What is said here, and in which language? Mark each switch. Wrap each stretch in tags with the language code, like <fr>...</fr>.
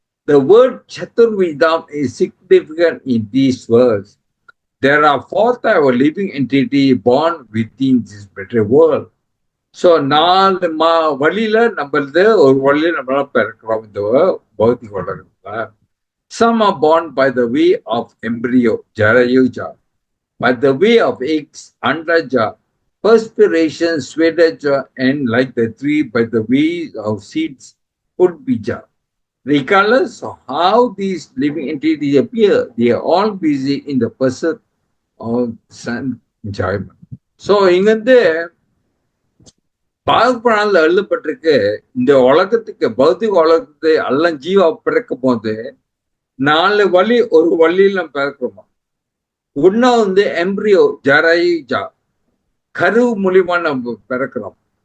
<en>The word Chaturvidam is significant in these words. There are 4 types of living entity born within this material world.</en> <ta>So 4 வழியில நம்மளது ஒரு வழியில நம்மளால பிறக்கிறோம் இந்த பௌத்திக உலகத்துல.</ta> <en>Some are born by the way of embryo, Jarayuja, by the way of eggs, Andaja, perspiration, Swetaja, and like the tree by the way of seeds, Pudbija. Regardless of how these living entities appear, they are all busy in the pursuit of sun enjoyment.</en> <ta>So, இங்கிருந்து பாகுபடால எழுதப்பட்டிருக்கு, இந்த உலகத்துக்கு பௌத்திக உலகத்தை எல்லாம் ஜீவா பிறக்கும் போது 4 வழி, ஒரு வழியில் நம்ம பிறக்கிறோமா. ஒன்னா எம்ப்ரியோ ஜரைஜா, கரு மூலியமா நம்ம பிறக்கிறோம்.</ta>